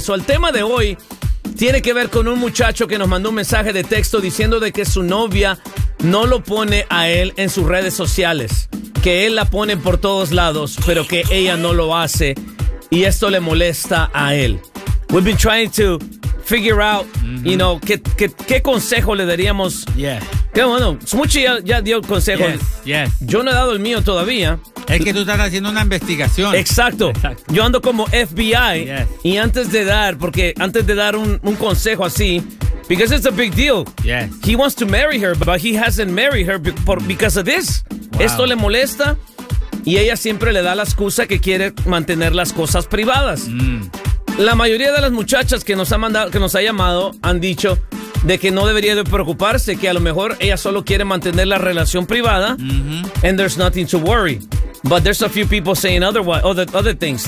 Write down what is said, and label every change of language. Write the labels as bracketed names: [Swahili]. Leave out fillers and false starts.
[Spanish] So, el tema de hoy tiene que ver con un muchacho que nos mandó un mensaje de texto diciendo de que su novia no lo pone a él en sus redes sociales. Que él la pone por todos lados, pero que ella no lo hace. Y esto le molesta a él. [English] We've been trying to figure out, mm-hmm. you know, [Spanish] qué consejo le daríamos. [English] Yeah. [Spanish] Qué bueno. Smuchi ya dio consejos. [English] Yes, yes. [Spanish] Yo no he dado el mío todavía. Es que tú estás haciendo una investigación. Exacto. Exacto. Yo ando como FBI. [English] Yes. [Spanish] Y antes de dar, porque antes de dar un consejo así, [English] because it's a big deal. Yes. He wants to marry her, but he hasn't married her because of this. Wow. [Spanish] Esto le molesta y ella siempre le da la excusa que quiere mantener las cosas privadas. Mm. La mayoría de las muchachas que nos ha mandado, que nos ha llamado, han dicho de que no debería de preocuparse, que a lo mejor ella solo quiere mantener la relación privada. Mm-hmm. [English] And there's nothing to worry. But there's a few people saying other things.